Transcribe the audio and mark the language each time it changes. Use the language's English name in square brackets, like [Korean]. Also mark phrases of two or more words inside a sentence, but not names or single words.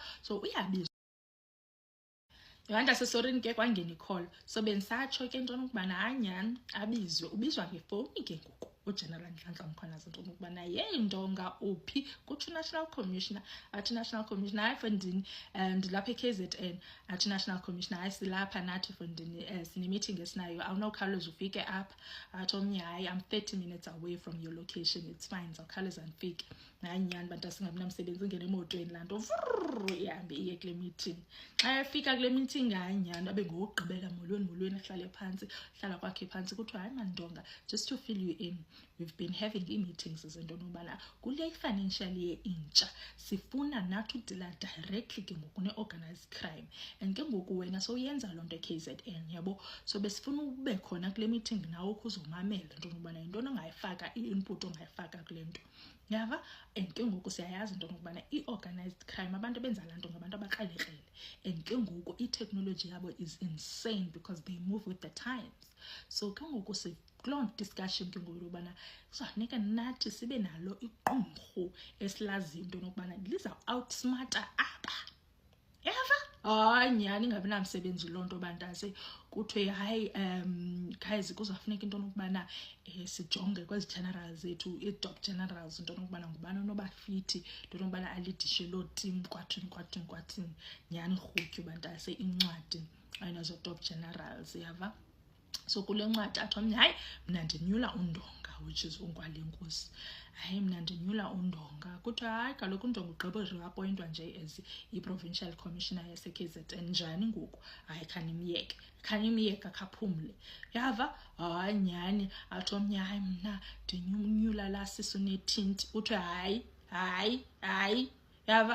[Xhosa] So uyabizwa yabantase, sorry ke kwangena i-call, so bendisatsho ke into nokubana hanyani abizwe, ubizwa ngefowuni ke ngoku uGeneral Nhlanhla Mkhwanazi into nokubana ndonga uphi kuthi [English] National Commissioner, [Xhosa] athi [English] National Commissioner [Xhosa] hayi fondini ndilapha e-KZN, athi [English] National Commissioner [Xhosa] hayi silapha nathi fondini sine-meeting esinayo, awunokhawuleza ufike apha. Athi omnye hayi [English] I'm 30 minutes away from your location, it's fine [Xhosa] zawukhawuleza ndifike. Nanyani bantu asingabi namsebenzi, ingene emotweni laa nto ihambe iye kule meeting. Xa efika kule meeting hanyani abe ngokugqibela molweni ahlale phansi, hlala kwakhe phansi kuthiwa hayi mandonga, [English] just to fill you in, we've been having meetings [Xhosa] zento nobana kule [English] financial year [Xhosa] intsha sifuna nathi udila directly ke ngoku ne- [English] organized crime, [Xhosa] and ke ngoku wena sowuyenza loo nto e-KZN yabo, so besifuna ube khona kule meeting nawe ukuzomamela into nobana yintoni ongayifaka, i-input ongayifaka kule nto yava. And ke ngoku siyayazi into nokubana i- [English] organized crime [Xhosa] abantu benza laa nto ngabantu abakrelekrele, and ke ngoku i-technology yabo [English] is insane because they move with the times. [Xhosa] So ke ngoku kuloo discussion ke ngoku yobana kuzafuneka nathi sibe nalo iqumrhu esilaziyo into nokubana liza outsmarta apha yava. Hayi nyani ingabi namsebenzi loo nto bantase, kuthiwe hayi guys kuzafuneka into nokubana sijonge kwezi generals zethu, i- [English] top generals [Xhosa] into nokubana ngubani onobafithi, into nokubana alidishe loo team kwathini nyani rhutyu bantase incwadi ayinazo [English] top generals [Xhosa] yava. So kule ncwadi athi omnye hayi mna ndinyula uNdonga, [English] which is uNkwali-Nkosi. [Xhosa] Hayi mna ndinyula uNdonga, kuthiwa hayi kaloku uNdonga ugqiba reappointwa nje as i- [English] Provincial Commissioner [Xhosa] yase-KZN. Njani ngoku? Hayi khanimyeka kaphumle yava. Hayi nyani athi omnye hayi mna ndinyula la sisu nethinti, kuthiwa hayi yava.